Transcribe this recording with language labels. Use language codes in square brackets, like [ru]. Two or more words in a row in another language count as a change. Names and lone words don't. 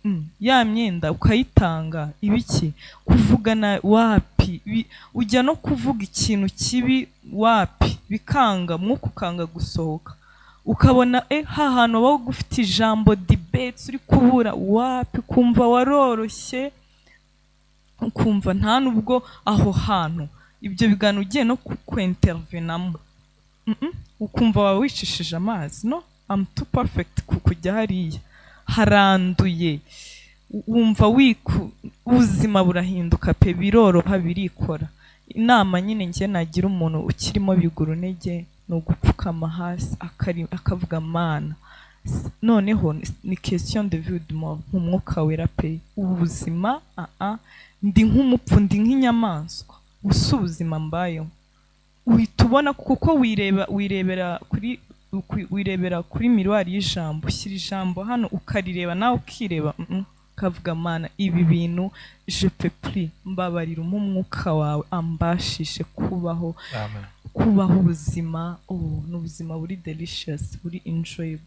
[rw] Ya myenda ukayitanga, ibiki kuvugana wapi, ujya no kuvuga ikintu kibi wapi, bikanga, mwuka ukanga gusohoka, ukabona hantu wowe ufite ijambo debates uri kubura wapi, kumva waroroshye, ukumva nta nubwo aho hantu ibyo bigano ugiye no kwentervenamo, ukumva wawe wicishije amazi. [en] No, I'm too perfect [rw] kujya hariya, haranduye, wumva ubuzima burahinduka pe, biroroha, birikora. Inama nyine njye nagira umuntu ukirimo biguru ntege ni ugupfukama hasi akavuga Mana, noneho ni [fr] question de vie de mort, [rw] umwuka wera pe, ubuzima ndi nk'umupfu, ndi nk'inyamaswa, gusa ubuzima mbayeho uhita ubona, kuko wirebera kuri miruwari y'ijambo, ushyira ijambo hano ukarireba nawe ukireba, ukavuga Mana, ibi bintu [fr] je peux plus, [rw] mbabarira umwuka wawe ambashishe kubaho ubuzima, n'ubuzima buri delicious, buri enjoyable.